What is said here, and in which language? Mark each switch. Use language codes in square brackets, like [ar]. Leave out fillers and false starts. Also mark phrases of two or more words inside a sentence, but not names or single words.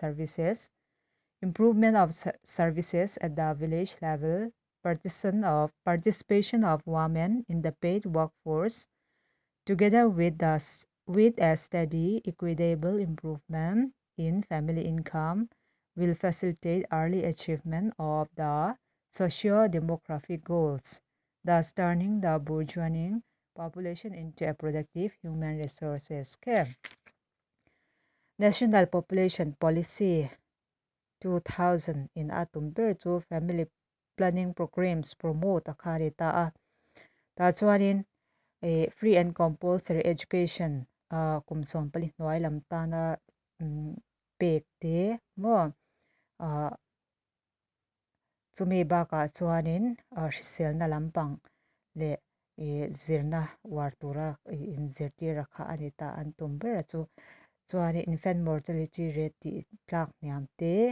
[en] services, improvement of services at the village level, participation of women in the paid workforce, together with a steady, equitable improvement in family income, will facilitate early achievement of the socio-demographic goals, thus turning the burgeoning population into a productive human resources. Okay. [lus] National Population Policy 2000 in atum ber chu [en] family planning programs promote [lus] akhari ta a ta chuanin [en] free and compulsory education [lus] kumson pali hnuai lam ta na pek te mo chumi baka chuanin hrisel na lampang le zirna wartura in zirtir kha ani ta an tum ber chu chuanin [en] infant mortality rate [lus] ti tlak niam te